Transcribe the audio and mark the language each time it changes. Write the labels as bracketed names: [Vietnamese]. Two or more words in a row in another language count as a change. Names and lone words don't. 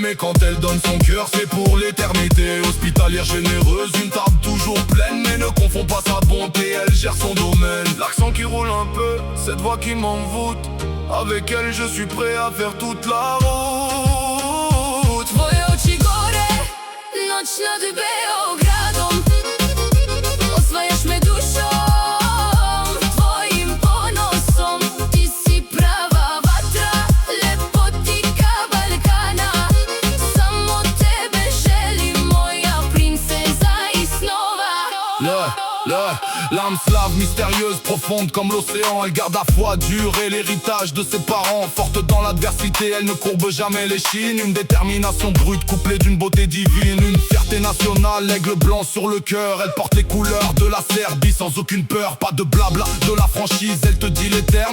[French] Mais quand elle donne son cœur c'est pour l'éternité. Hospitalière généreuse, une table toujours pleine. Mais ne confonds pas sa bonté, elle gère son domaine. L'accent qui roule un peu, cette voix qui m'envoûte. Avec elle je suis prêt à faire toute la route. [Serbian] Tvoje oči gore, noć nad Beogradom. Osvajaš me dušom, tvojim ponosom. Ti si prava vatra, lepotika Balkana. Samo tebe želim, moja princeza i snova. [French] L'âme slave, mystérieuse, profonde comme l'océan. Elle garde la foi dure et l'héritage de ses parents. Forte dans l'adversité, elle ne courbe jamais les chines. Une détermination brute couplée d'une beauté divine. Une fierté nationale, aigle blanc sur le cœur. Elle porte les couleurs de la Serbie sans aucune peur. Pas de blabla, de la franchise, elle te dit les termes.